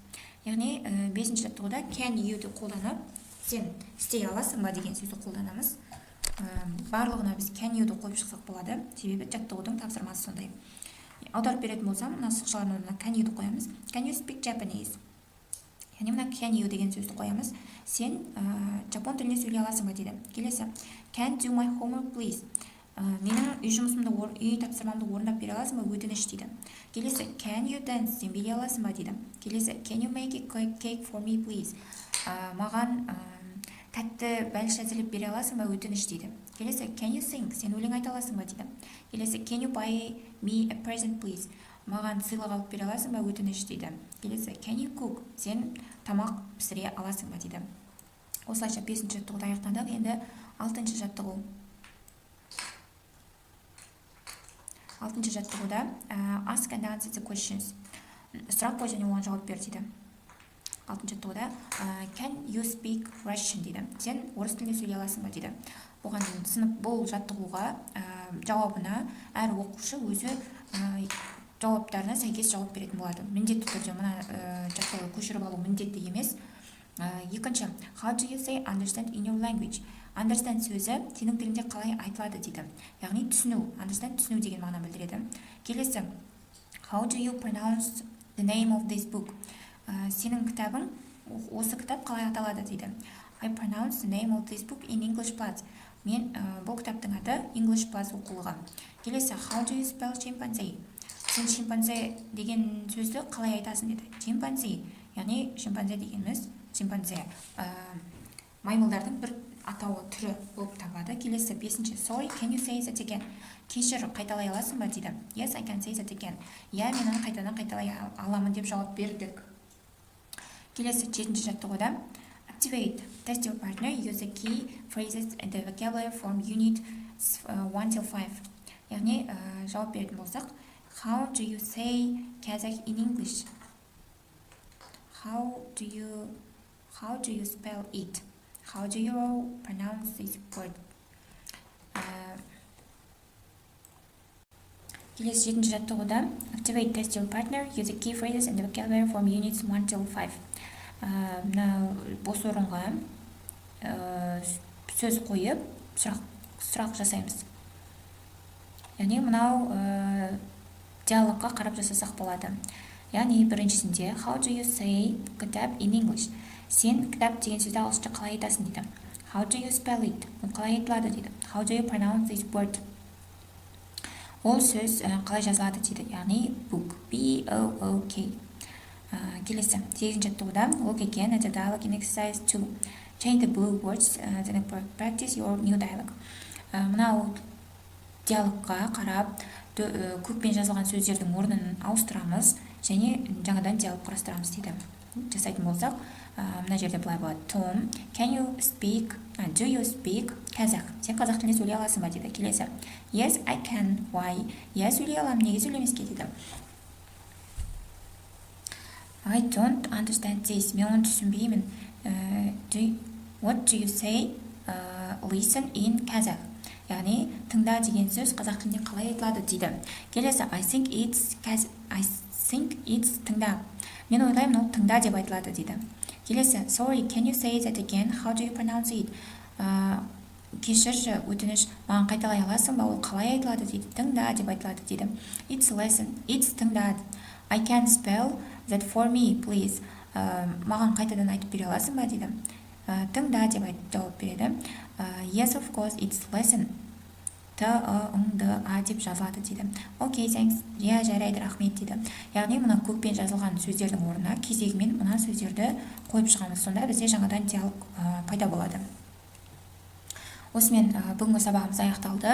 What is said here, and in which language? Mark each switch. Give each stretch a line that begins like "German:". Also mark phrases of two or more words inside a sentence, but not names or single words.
Kazakh: Яғни, бесінші жаттығуда
English: can you'ді
Kazakh: қолданып, сен істей аласың ба деген сөзді қолданамыз. Барлығына біз
English: can you'ді
Kazakh: қойып шықсақ болады. Себебі жаттығудың тапсырмасы сондай. Аударып беретін болсам, мына сызықшалардың орнына
English: can you'ді
Kazakh: қоямыз.
English: Can you speak Japanese?
Kazakh: Яғни мына
English: can you
Kazakh: деген сөзді қоямыз. Сен жапон тіліне сөйлей аласың ба дейді. Келесі,
English: can do my homework please?
Kazakh: Менің үй тапсырмамды орындап бере аласың ба, өтініш дейді. Келесі,
English: can you dance?
Kazakh: Сен билей аласың ба дейді. Келесі,
English: can you make a cake for me please?
Kazakh: Маған тәтті бәліш әзірлеп бере аласың ба, өтініш дейді. Келесі,
English: can you sing?
Kazakh: Сен өлең айта аласың ба дейді. Келесі,
English: can you buy me a present please?
Kazakh: Маған сыйлық алып бере аласың ба, өтініш дейді. Келесі,
English: can you cook?
Kazakh: Сен тамақ пісіре аласың ба дейді. Осылайша 5-ші жаттығуды аяқтадық. Енді 6-ші жаттығу. 6-ші жаттығуда
English: ask and answer the questions.
Kazakh: Сұрақ қой және оған жауап бер дейді. 6-ші жаттығуда
English: can you speak Russian дейді.
Kazakh: Сен орыс тілінде сөйлей аласың ба дейді. Бұл жаттығуға жауабына әр оқушы өзі жауаптарына сәйкес жауап беретін болады. Міндетті түрде мына жаттауды көшіріп алу міндетті емес. Екінші,
English: how do you say understand in your language?
Kazakh: Understand сөзі сенің тіліңде қалай айтылады дейді. Яғни түсіну, understand түсіну деген мағына білдіреді. Келесі,
English: how do you pronounce the name of this book?
Kazakh: Сенің кітабың, осы кітап қалай аталады дейді.
English: I pronounce the name of this book in English Plus.
Kazakh: Мен бұл кітаптың аты English Plus оқулығы. Келесі,
English: how do you spell chimpanzee?
Kazakh: Сен шимпанзе деген сөзді қалай айтасың деді. Chimpanzee, яғни шимпанзе дегеніміз шимпанзе маймылдардың бір атауы түрі болып табылады. Келесі, бесінші,
English: sorry, can you say that again?
Kazakh: Кешір, қайталай аласың ба дейді.
English: Yes, I can say that again.
Kazakh: Я, мен оны қайтадан қайталай аламын деп жауап бердік. Келесі, жетінші жаттығуда
English: activate, test your partner, use the key phrases and the vocabulary from unit 1 till 5.
Kazakh: Яғни жауап беретін болсақ,
English: how do you say Kazakh in English? How do you spell it? How do you pronounce this word?
Kazakh: Келесі, жетінші жаттығуда
English: activate, test your partner, use the key phrases and the vocabulary from units 1 till 5.
Kazakh: Мына бос орынға сөз қойып сұрақ жасаймыз. Яғни мынау диалогқа қарап жасасақ болады. Яғни біріншісінде
English: how do you say кітап in English?
Kazakh: Сен кітап деген сөзді ағылшынша қалай айтасың дейді.
English: How do you spell it?
Kazakh: Ол қалай айтылады дейді.
English: How do you pronounce this word?
Kazakh: Ол сөз қалай жазылады дейді.
English: Яғни book, B-O-O-K.
Kazakh: Келесі, 8-ші жаттығуда
English: look again at the dialogue in exercise 2. Change the blue words, then practice your new dialogue.
Kazakh: Мынау диалогқа қарап көкпен жазылған сөздердің орнын ауыстырамыз және жаңадан диалог құрастырамыз дейді. Жасайтын болсақ, мына жерде былай болады.
English: Tom, do you speak Kazakh?
Kazakh: Сен қазақ тілінде сөйлей аласың ба дейді. Келесі,
English: yes, I can. Why?
Kazakh: Я сөйлей аламын, неге сөйлемеске дейді.
English: I don't understand this.
Kazakh: Мен оны түсінбеймін.
English: What do you say? Listen in Kazakh.
Kazakh: Яғни, тыңда деген сөз қазақ тілінде қалай айтылады дейді. Келесі,
English: I think it's тыңда.
Kazakh: Мен ойлаймын, ол тыңда деп айтылады дейді. Келесі,
English: sorry, can you say that again? How do you pronounce it?
Kazakh: Кешірші, өтініш, маған қайталай аласың ба? Ол қалай айтылады дейді. Тыңда деп айтылады дейді.
English: It's listen. It's тыңда. I can spell that for me, please.
Kazakh: Маған қайтадан айтып бере аласың ба дейді. Тыңда деп жауап береді.
English: Yes, of course, it's listen.
Kazakh: Т-ы-ың-ды-а деп жазылады дейді.
English: Okay, thanks.
Kazakh: Я, жарайды, рахмет дейді. Яғни мына көкпен жазылған сөздердің орнына кезегімен мына сөздерді қойып шығамыз. Сонда бізде жаңадан диалог пайда болады. Осымен бүгінгі сабағымыз аяқталды.